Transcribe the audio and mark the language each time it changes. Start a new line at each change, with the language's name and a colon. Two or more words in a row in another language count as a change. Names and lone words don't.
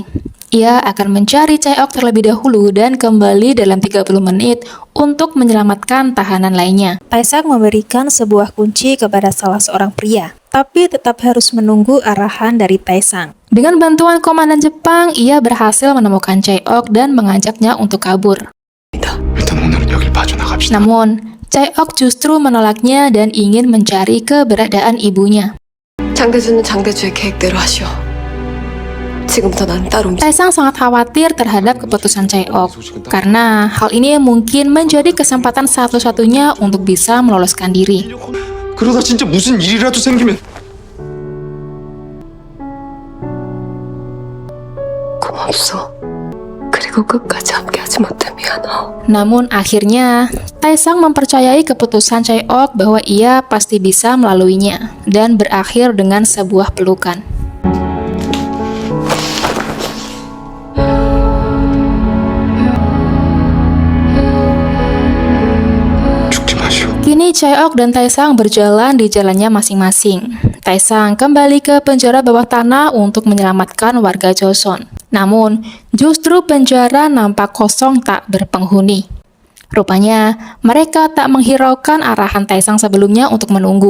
Indonesian: Ia akan mencari Chae-ok terlebih dahulu dan kembali dalam 30 menit untuk menyelamatkan tahanan lainnya. Taesang memberikan sebuah kunci kepada salah seorang pria, tapi tetap harus menunggu arahan dari Taesang. Dengan bantuan komandan Jepang, ia berhasil menemukan Chae-ok dan mengajaknya untuk kabur.
Korean: 일단 오늘은 여길 빠져나갑시다.
Indonesian: Namun, Chae-ok justru menolaknya dan ingin mencari keberadaan ibunya.
Korean: 장대주는 장대주의 계획대로 하시오. 지금부터 난 따로
Indonesian: Taesang sangat khawatir terhadap keputusan Chae-ok karena hal ini mungkin menjadi kesempatan satu-satunya untuk bisa meloloskan diri.
Korean: 그러다 진짜 무슨 일이라도 생기면 고맙소. 그리고 끝까지 함께하지 못해 미안하오.
Indonesian: Namun akhirnya, Taesang mempercayai keputusan Chae-ok bahwa ia pasti bisa melaluinya dan berakhir dengan sebuah pelukan.
Korean: 죽지 마시오.
Indonesian: Kini Chae-ok dan Taesang berjalan di jalannya masing-masing. Taesang kembali ke penjara bawah tanah untuk menyelamatkan warga Joseon. Namun, justru penjara nampak kosong tak berpenghuni. Rupanya, mereka tak menghiraukan arahan Taesang sebelumnya untuk menunggu.